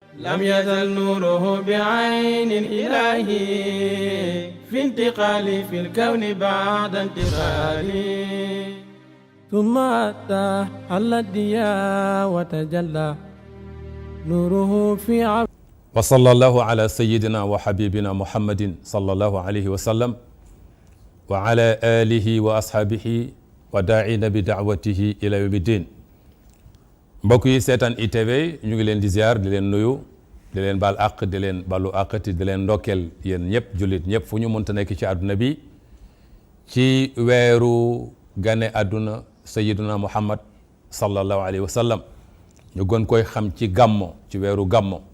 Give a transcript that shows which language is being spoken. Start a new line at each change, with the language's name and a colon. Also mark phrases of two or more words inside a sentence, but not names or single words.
Arabic: لم يزل نوره بعين الإله في انتقال في الكون بعد انتقال ثم أتى حل الدياء وتجلى نوره في عبد وصلى الله على سيدنا وحبيبنا محمد صلى الله عليه وسلم وعلى آله وأصحابه وداعين بدعوته إلى يوم الدين.
Wolof: mbokk yi seetaan ITV ñu ngi leen di ziar di leen nuyu di leen baal àq di leen balu àqati di leen ndokkeel yéen ñëpp jullit ñëpp fu ñu mënta nekk ci àdduna bi ci weeru gane àdduna
Arabic: سيدنا محمد صلى الله عليه وسلم
Wolof: ñu gën koy xam ci gàmmo ci weeru gàmmo